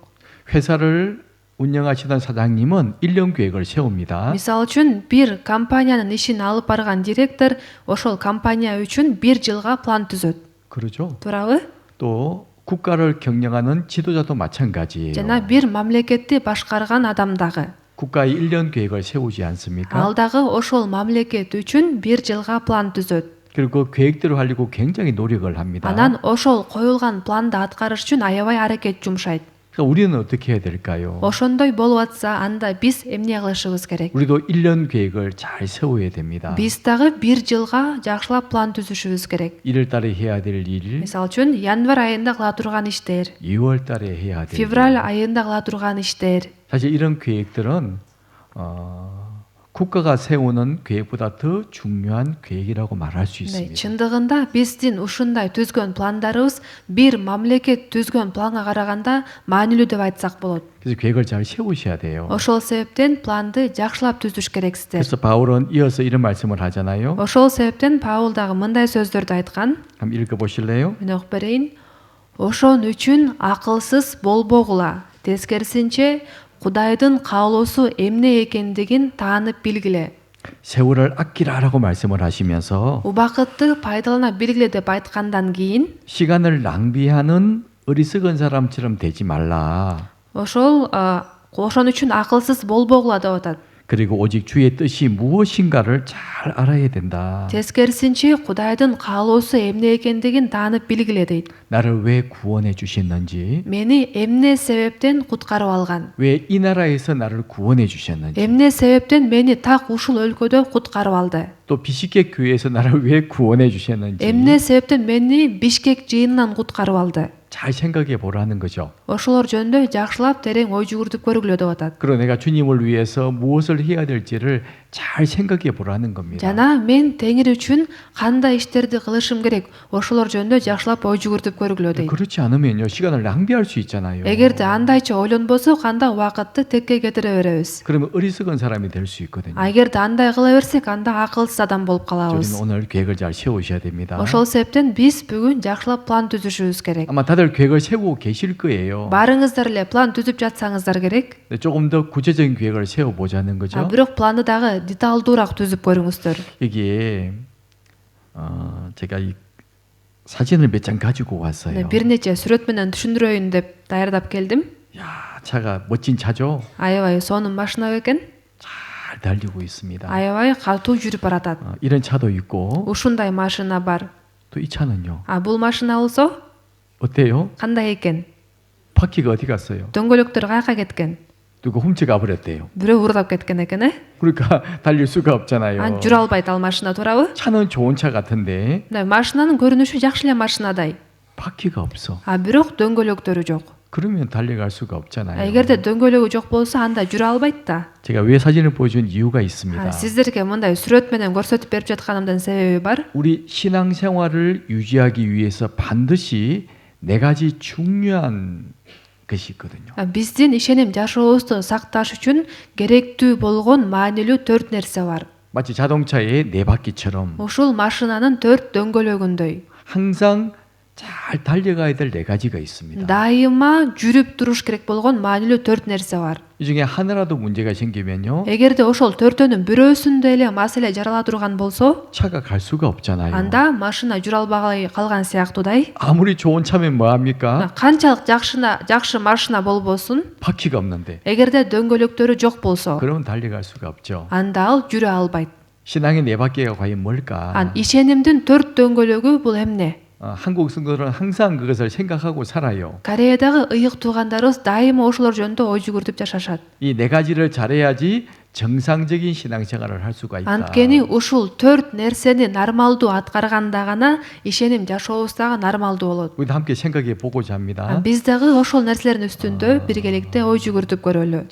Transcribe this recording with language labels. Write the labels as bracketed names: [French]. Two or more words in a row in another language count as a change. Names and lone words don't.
[Korean] 회사를 운영하시던 사장님은 1년 계획을 세웁니다. [Kyrgyz] Мисалы үчүн бир компаниянын ишин алып барган директор ошол компания үчүн бир жылга план түзөт. [Korean] 그러죠. [Kyrgyz] Туурабы? [Korean] 또 국가를 경영하는 지도자도 마찬가지예요. [Kyrgyz] Жана бир мамлекетти башкарган адам дагы. [Korean] 국가의 1년 계획을 세우지 않습니까? [Kyrgyz] Ал дагы ошол мамлекет үчүн бир жылга план түзөт. [Korean] 그리고 그 계획대로 하려고 굉장히 노력을 합니다. [Kyrgyz] Анан ошол коюлган планды аткарыш үчүн аябай аракет жумшайт. [Korean] 그러니까 우리는 어떻게 해야 될까요? [Kyrgyz] Ошондой болуп атса, анда биз эмне кылышыбыз керек? [Korean] 우리도 1년 계획을 잘 세워야 됩니다. [Kyrgyz] Биз дагы бир жылга жакшылап план түзүшүбүз керек. [Korean] 1월 달에 해야 될 일, [Kyrgyz] Мисалы үчүн, январь айында кыла турган иштер, [Korean] 2월 달에 해야 될 [Kyrgyz] февраль [Korean] 일. [Kyrgyz] айында кыла турган иштер. [Korean] 사실 이런 계획들은 국가가 세우는 계획보다 더 중요한 계획이라고 말할 수 있습니다. [Kyrgyz] Чындыгында биздин ушундай түзгөн пландарыбыз бир мамлекет түзгөн планга караганда маанилүү деп айтсак болот. [Korean] 그래서 계획을 잘 세우셔야 돼요. [Kyrgyz] Ошол себептен планды жакшылап түзүш керексиздер. [Korean] 그래서 바울은 이어서 이런 말씀을 하잖아요. [Kyrgyz] Ошол себептен Паул дагы мындай сөздөрдү айткан. [Korean] 한번 읽어보실래요? [Kyrgyz] Мен окуп берейин. Ошон үчүн акылсыз болбогула. Тескерисинче Кудайдын каалоосу эмне экендигин таанып билгиле. [Korean] 세월을 아끼라라고 말씀을 하시면서 [Kyrgyz] Убакытты пайдалана билгиле деп айткандан кийин [Korean] 시간을 낭비하는 어리석은 사람처럼 되지 말라. [Kyrgyz] ошон үчүн акылсыз болбогула деп атат. [Korean] 그리고 오직 주의 뜻이 무엇인가를 잘 알아야 된다. [Kyrgyz] Тескерисинче Кудайдын каалоосу эмне экендигин таанып билгиле дейт. [Korean] 나를 왜 구원해 주셨는지, [Kyrgyz] Мени эмне себептен куткарып алган? [Korean] 왜 이 나라에서 나를 구원해 주셨는지, [Kyrgyz] Эмне себептен мени так ушул өлкөдө куткарып алды? [Korean] 또 비시객 교회에서 나를 왜 구원해 주셨는지 [Kyrgyz] Эмне себептен мени Бишкек жыйынынан куткарып алды? [Korean] 잘 생각해 보라는 거죠. [Kyrgyz] Ошолор жөнүндө жакшылап терең ой жүгүртүп көргүлө деп атат. [Korean] 그리고 내가 주님을 위해서 무엇을 해야 될지를 잘 생각해 보라는 겁니다. [Kyrgyz] Жана мен Теңир үчүн кандай иштерди кылышым керек? Ошолор жөнүндө жакшылап ой жүгүртүп көргүлө дейт. [Korean] 그렇지 않으면요 시간을 낭비할 수 있잖아요. [Kyrgyz] Эгерде андайча ойлонбосок, анда убакытты текке кетире беребиз. [Korean] 그러면 어리석은 사람이 될 수 있거든요. [Kyrgyz] Эгерде андай кыла берсек, анда акылсыз адам болуп [Korean] 우리는 [Kyrgyz] калабыз. [Korean] 오늘 계획을 잘 세우셔야 됩니다. [Kyrgyz] Ошол себептен биз бүгүн жакшылап план түзүшүбүз керек. [Korean] 아마 다들 계획을 세우고 계실 거예요. [Kyrgyz] Баарыңыздар эле план түзүп жатсаңыздар керек. [Korean] 근데 조금 더 구체적인 계획을 세워보자는 거죠. [Kyrgyz] Бирок планды дагы деталдуураак түзүп көрүңүздөр. [Korean] 여기에 제가 이 사진을 몇 장 가지고 왔어요. [Kyrgyz] Бир нече сүрөт менен түшүндүрөйүн деп даярдап келдим. [Korean] 야, 차가 멋진 차죠? [Kyrgyz] Аябай сонун машина экен. [Korean] 잘 달리고 있습니다. [Kyrgyz] Аябай катуу жүрүп баратат. [Korean] 이런 차도 있고 [Kyrgyz] Ушундай машина бар. [Korean] 또 이 차는요. [Kyrgyz] Бул машина болсо [Korean] 어때요? [Kyrgyz] кандай экен? [Korean] 바퀴가 어디 갔어요? [Kyrgyz] Дөңгөлөктөр каяка кеткен? [Korean] 누가 훔쳐가 버렸대요. [Kyrgyz] Бирөө уурдап кеткен экен, э? [Korean] 그러니까 달릴 수가 없잖아요. [Kyrgyz] Жүрө албайт ал машина, туурабы? [Korean] 차는 좋은 차 같은데 [Kyrgyz] Машинанын көрүнүшү жакшы эле машинадай. [Korean] 바퀴가 없어. [Kyrgyz] Бирок дөңгөлөктөрү жок. [Korean] 그러면 달려갈 수가 없잖아요. [Kyrgyz] Эгерде дөңгөлөгү жок болсо, анда жүрө албайт да. [Korean] 제가 왜 사진을 보여준 이유가 있습니다. [Kyrgyz] Сиздерге мындай сүрөт менен көрсөтүп берип жатканымдын себеби бар. [Korean] 우리 신앙생활을 유지하기 위해서 반드시 네 가지 중요한 것이 있거든요. [Kyrgyz] Биздин ишеним жашообузду сакташ үчүн керектүү болгон маанилүү 4 нерсе бар. [Korean] 마치 자동차의 네 바퀴처럼 [Kyrgyz] Ушул машинанын 4 дөңгөлөгүндөй. [Korean] 항상 잘 달려가야 될 네 가지가 있습니다. [Kyrgyz] Дайыма жүрүп туруш керек болгон маанилүү 4 нерсе бар. [Korean] 이 중에 하나라도 문제가 생기면요 [Kyrgyz] Эгерде ошол 4төнүн бирөөсүндө эле маселе жарала турган болсо, [Korean] 차가 갈 수가 없잖아요. [Kyrgyz] анда машина жүрө албай калган сыяктуудай. [Korean] 아무리 좋은 차면 뭐합니까? [Kyrgyz] Канчалык жакшы машина болбосун, [Korean] 바퀴가 없는데 [Kyrgyz] эгерде дөңгөлөктөрү жок болсо, [Korean] 그러면 달려갈 수가 없죠. [Kyrgyz] анда ал жүрө албайт. [Korean] 신앙의 네 바퀴가 과연 뭘까? [Kyrgyz] Ишенимдин 4 дөңгөлөгү бул эмне? [Korean] 한국 성도들은 항상 그것을 생각하고 살아요. [Kyrgyz] Кореядагы ыйык туугандарыбыз дайыма ошолор жөнүндө ой жүгүртүп жашашат. [Korean] 이 네 가지를 잘해야지 정상적인 신앙생활을 할 수가 있다. [Kyrgyz] Анткени ушул 4 нерсени нормалдуу аткарганда гана ишеним жашообуз дагы нормалдуу болот. [Korean] 우리도 함께 생각해 보고자 합니다. [Kyrgyz] Биз дагы ошол нерселердин үстүндө биргеликте ой жүгүртүп көрөлү.